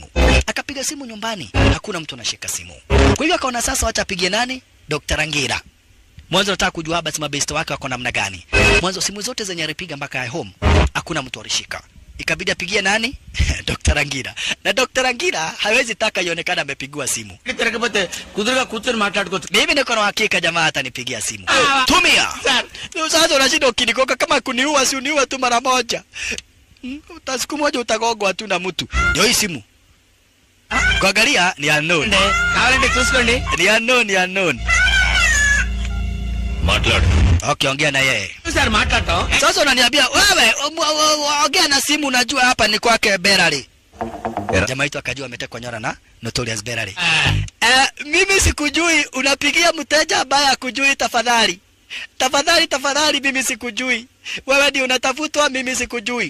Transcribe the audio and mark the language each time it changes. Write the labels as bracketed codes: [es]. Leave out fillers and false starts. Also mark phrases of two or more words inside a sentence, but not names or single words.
[sw] Akapiga simu nyumbani, hakuna mtu anashika simu. Kwa hivyo akaona sasa wacha apigie nani? Dr. Angira. Mwanzo nataka kujua basi mabeste wake wako namna gani. Mwanzo simu zote zenye alipiga mpaka home, hakuna mtu alishika. ikabidi apigie nani? Dr. Rangira. Na Dr. Rangira hawezi taka ionekana amepigiwa simu. [te] తిరగకపోతే కుదురుగా కూర్చొని మాట్లాడుకోవచ్చు. [sw] Mimi niko na hakika jamaa atanipigia simu. Tumia. Sasa unashinda ukinikoka kama kuniua si uniue tu mara moja. Siku moja utagogwa tu na mtu. Ndio hii simu. Kuangalia ni unknown. [te] కావాలంటే చూసుకోండి. [sw] Ni unknown. [te] మాట్లాడు. [sw] Okay, ongea na yeye. [te] సార్ మాట్లాడతాం. [sw] Sasa unaniambia wewe ongea na simu, unajua hapa ni kwake Berari. Jamaa wetu akajua ametekwa nyara na Notorious Berari. Mimi sikujui, unapigia mteja ambaye hakujui. Tafadhali. Tafadhali mimi sikujui. Wewe ndio unatafutwa, mimi sikujui.